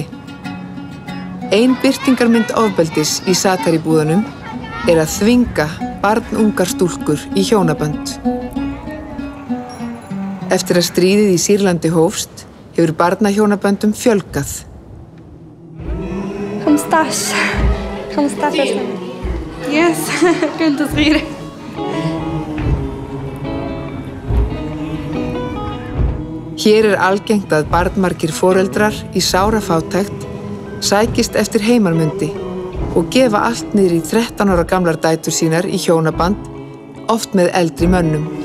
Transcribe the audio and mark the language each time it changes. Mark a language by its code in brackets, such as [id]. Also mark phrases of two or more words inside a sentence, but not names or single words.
[is] Ein birtingarmynd ofbeldis í Satari-búðunum er að þvinga barnungar stúlkur í hjónabönd. Eftir að stríðið í Sýrlandi hófst, hefur barnahjónaböndum fjölgað. [ar] 15 سنة. Yes, كنت صغيرة. [is] Hér er algengt að barnmargir foreldrar í sárafátækt sækist eftir heimanmundi og gefa allt niður í 13 ára gamlar dætur sínar í hjónaband, oft með eldri mönnum.